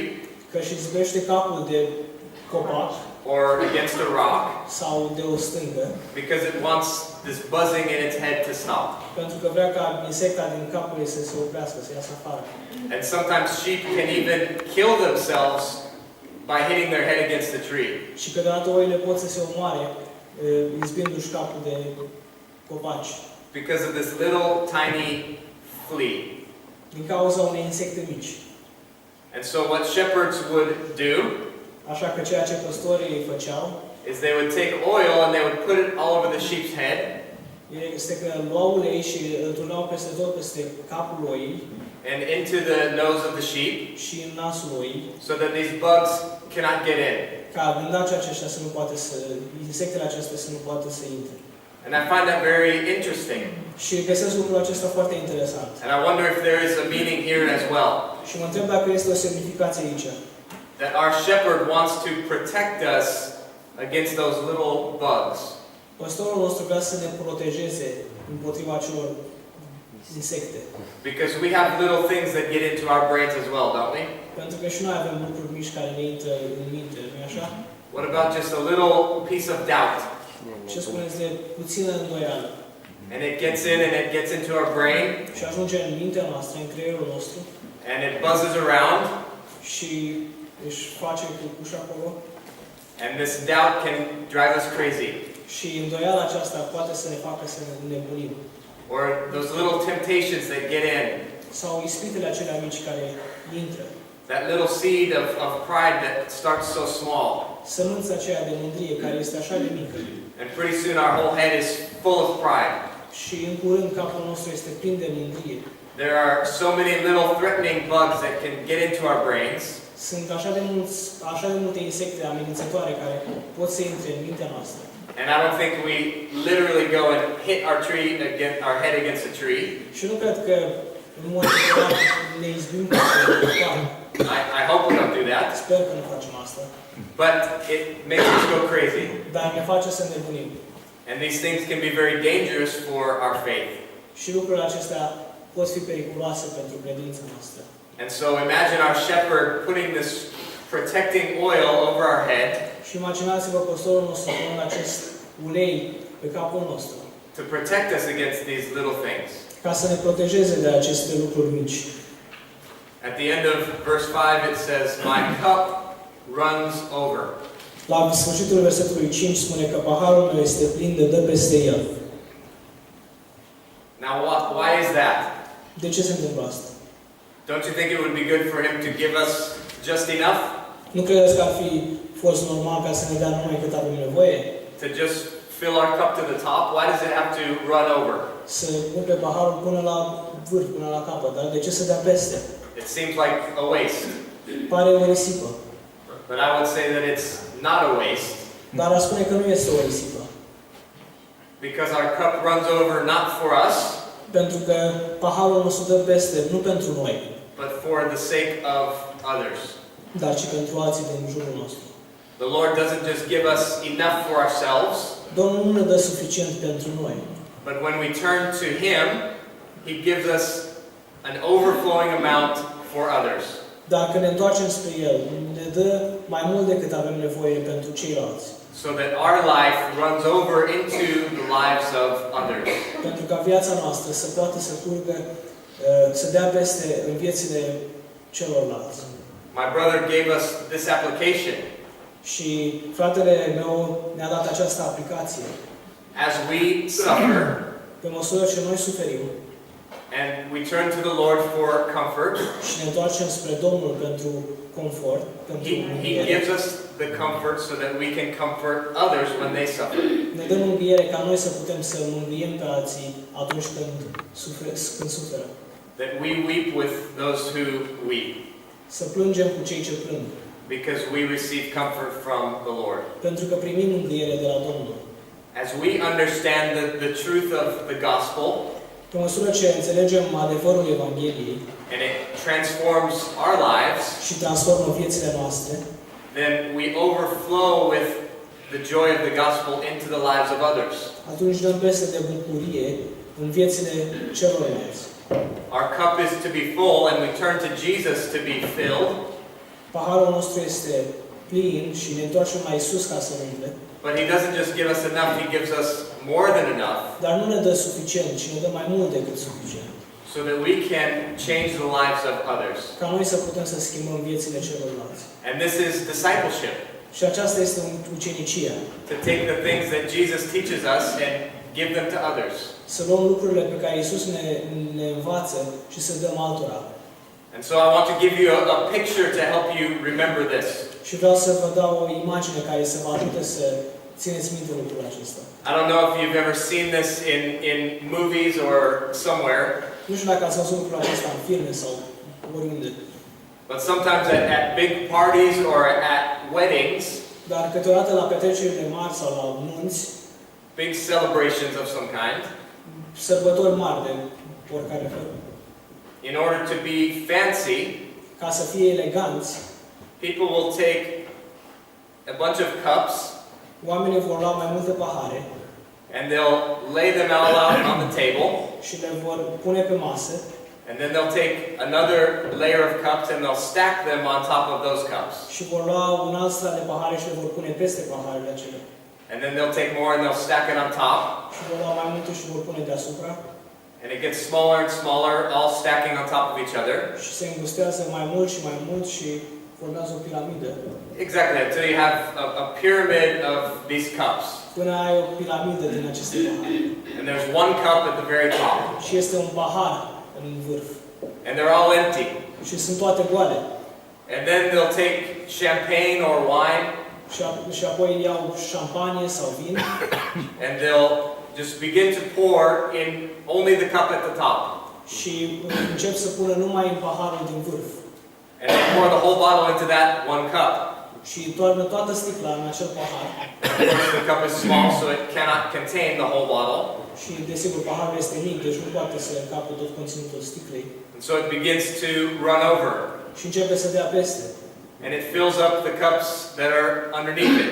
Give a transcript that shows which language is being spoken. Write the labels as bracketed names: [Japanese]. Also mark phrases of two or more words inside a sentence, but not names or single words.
[Romanian] că își izbește capul de copac [English] or against a rock [Romanian] sau de o stângă, [English] because it wants this buzzing in its head to stop. [Romanian] pentru că vrea ca insecta din capul ei să se oprească, să iasă afară. [English] And sometimes sheep can even kill themselves by hitting their head against the tree. [Romanian] Și câteodată oile pot să se omoare izbindu-și capul de copaci [English] Because of this little tiny flea. [Romanian] din cauza unei insecte mici. [English] And so what shepherds would do [Romanian] Așa că ceea ce păstorii făceau [English] is they would take oil and they would put it all over the sheep's head. [Romanian] este că luau ulei și îl turnau peste tot peste capul oii [English] And into the nose of the sheep [Romanian] și în nasul oii, [English] so that these bugs cannot get in. [Romanian] ca blândacii aceștia să nu poate să, insectele acestea să nu poată să intre. [English] And I find that very interesting. [Romanian] Și găsesc lucrul acesta foarte interesant. [English] And I wonder if there is a meaning here as well. [Romanian] Și mă întreb dacă este o semnificație aici. [English] That our shepherd wants to protect us against those little bugs. [Romanian] Pastorul nostru vrea să ne protejeze împotriva acelor insecte. [English] Because we have little things that get into our brains as well, don't we? [Romanian] Pentru că și noi avem lucruri mici care ne intră în minte, nu-i așa? [English] What about just a little piece of doubt? [Romanian] Ce spuneți de puțină îndoială? [English] And it gets in and it gets into our brain [Romanian] Și ajunge în mintea noastră, în creierul nostru [English] and it buzzes around. [Romanian] și își face cucuș acolo [English] And this doubt can drive us crazy. [Romanian] și îndoiala aceasta poate să ne facă să ne nebunim. [English] Or those little temptations that get in. [Romanian] Sau ispitele acelea mici care intră. [English] That little seed of pride that starts so small. [Romanian] Sămânța aceea de mândrie care este așa de mică. [English] And pretty soon our whole head is full of pride. [Romanian] Și în curând capul nostru este plin de mândrie. [English] There are so many little threatening bugs that can get into our brains. [Romanian] Sunt așa de multe insecte amenințătoare care pot să intre în mintea noastră. [English] And I don't think we literally go and hit our head against a tree. [Romanian] Și nu cred că în mod literal ne izbim cu [English] I hope we don't do that. [Romanian] Sper că nu facem asta. [English] But it makes us go crazy. [Romanian] Dar ne face să nebunim. [English] And these things can be very dangerous for our faith. [Romanian] Și lucrurile acestea pot fi periculoase pentru credința noastră. [English] And so imagine our shepherd putting this protecting oil over our head. [Romanian] Și imaginați-vă pastorul nostru punând acest ulei pe capul nostru. [English] To protect us against these little things. [Romanian] Ca să ne protejeze de aceste lucruri mici. [English] At the end of verse 5 it says, "My cup runs over." [Romanian] La sfârșitul versetului 5 spune că paharul meu este plin de dă peste el. [English] Now why is that? [Romanian] De ce se întâmplă asta? [English] Don't you think it would be good for him to give us just enough? [Romanian] Nu credeți că ar fi fost normal ca să ne dea numai cât avem nevoie? [English] To just fill our cup to the top? Why does it have to run over? [Romanian] Să umple paharul până la vârf, până la capăt, dar de ce să dea peste? [English] It seems like a waste. [Romanian] Pare o risipă. [English] But I would say that it's not a waste. [Romanian] Dar aș spune că nu este o risipă. [English] Because our cup runs over not for us, [Romanian] Pentru că paharul nostru dă peste, nu pentru noi, [English] but for the sake of others. [Romanian] dar și pentru alții din jurul nostru. [English] The Lord doesn't just give us enough for ourselves, [Romanian] Domnul nu ne dă suficient pentru noi, [English] but when we turn to Him, He gives us an overflowing amount for others. [Romanian] Dacă ne întoarcem spre El, ne dă mai mult decât avem nevoie pentru ceilalți. [English] So that our life runs over into the lives of others. [Romanian] Pentru ca viața noastră să poată să curgă, să dea peste în viețile celorlalți. [English] My brother gave us this application. [Romanian] Și fratele meu ne-a dat această aplicație. [English] As we suffer, [Romanian] Pe măsură ce noi suferim [English] and we turn to the Lord for comfort, [Romanian] și ne întoarcem spre Domnul pentru confort, pentru [English] He [Romanian] mângâiere, [English] gives us the comfort so that we can comfort others when they suffer. [Romanian] ne dă mângâiere ca noi să putem să mângâiem pe alții atunci când suferă. [English] That we weep with those who weep, [Romanian] Să plângem cu cei ce plâng, [English] because we receive comfort from the Lord. [Romanian] pentru că primim mângâiere de la Domnul. [English] As we understand the truth of the gospel, [Romanian] Pe măsură ce înțelegem adevărul Evangheliei [English] and it transforms our lives, [Romanian] și transformă viețile noastre, [English] then we overflow with the joy of the gospel into the lives of others. [Romanian] atunci dăm peste de bucurie în viețile celorlalți. [English] Our cup is to be full, and we turn to Jesus to be filled. [Romanian] Paharul nostru este plin și ne întoarcem la Isus ca să umple, [English] But He doesn't just give us enough, He gives us more than enough, [Romanian] dar nu ne dă suficient, ci ne dă mai mult decât suficient, [English] so that we can change the lives of others. [Romanian] ca noi să putem să schimbăm viețile celorlalți. [English] And this is discipleship. [Romanian] Și aceasta este ucenicia. [English] To take the things that Jesus teaches us and give them to others. [Romanian] Să luăm lucrurile pe care Isus ne învață și să dăm altora. [English] And so I want to give you a picture to help you remember this. [Romanian] Și vreau să vă dau o imagine care să vă ajute să țineți minte lucrul acesta. [English] I don't know if you've ever seen this in movies or somewhere, [Romanian] Nu știu dacă ați văzut lucrul acesta în filme sau oriunde, [English] but sometimes at big parties or at weddings, [Romanian] dar câteodată la petrecerile mari sau la nunți, [English] big celebrations of some kind, [Romanian] sărbători mari de oricare fel, [English] in order to be fancy, [Romanian] ca să fie eleganți, [English] people will take a bunch of cups [Romanian] oamenii vor lua mai multe pahare [English] and they'll lay them all out on the table, [Romanian] și le vor pune pe masă [English] and then they'll take another layer of cups and they'll stack them on top of those cups. [Romanian] și vor lua un alt strat de pahare și le vor pune peste paharele acelea. [English] And then they'll take more and they'll stack it on top. [Romanian] Și vor lua mai multe și vor pune deasupra. [English] And it gets smaller and smaller, all stacking on top of each other. [Romanian] Și se îngustează mai mult și mai mult și formează o piramidă. [English] Exactly, until you have a pyramid of these cups. [Romanian] Până ai o piramidă din aceste pahare. [English] And there's one cup at the very top. [Romanian] Și este un pahar în vârf. [English] And they're all empty. [Romanian] Și sunt toate goale. [English] And then they'll take champagne or wine. [Romanian] Și apoi iau șampanie sau vin. [English] And they'll just begin to pour in only the cup at the top. [Romanian] Și încep să pună numai în paharul din vârf. [English] And they pour the whole bottle into that one cup. [Romanian] Și toarnă toată sticla în acel pahar. [English] Of course, the cup is small, so it cannot contain the whole bottle. [Romanian] Și desigur paharul este mic, deci nu poate să încape tot conținutul sticlei. [English] And so it begins to run over. [Romanian] Și începe să dea peste. [English] And it fills up the cups that are underneath it.